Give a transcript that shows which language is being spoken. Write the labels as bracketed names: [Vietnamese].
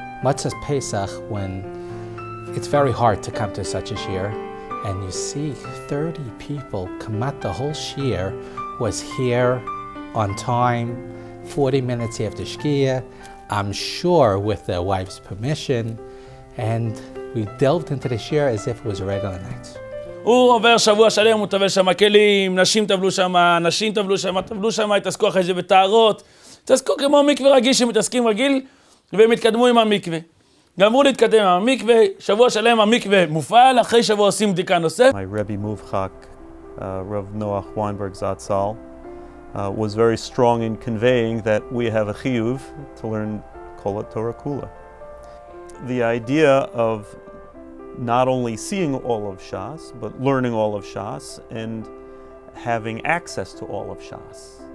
[English] Matzah's Pesach, when it's very hard to come to such a shir, and you see 30 people come out, the whole shir was here on time, 40 minutes after Shkia, I'm sure with their wife's permission, and we delved into the shir as if it was a regular night. [Hebrew] הוא עובר שבוע שלם, הוא טבל שם כלים, נשים טבלו שם, התעסקו אחרי זה בטהרות, התעסקו כמו מקווה רגיל שמתעסקים רגיל, והם התקדמו עם המקווה. גמרו להתקדם עם המקווה, שבוע שלם המקווה מופעל, אחרי שבוע עושים בדיקה נוספת. [English] My Rebbe Muvchak, Rav Noach Weinberg Zatzal, was very strong in conveying that we have a chiyuv to learn Kol Torah Kula. The idea of not only seeing all of Shas, but learning all of Shas and having access to all of Shas.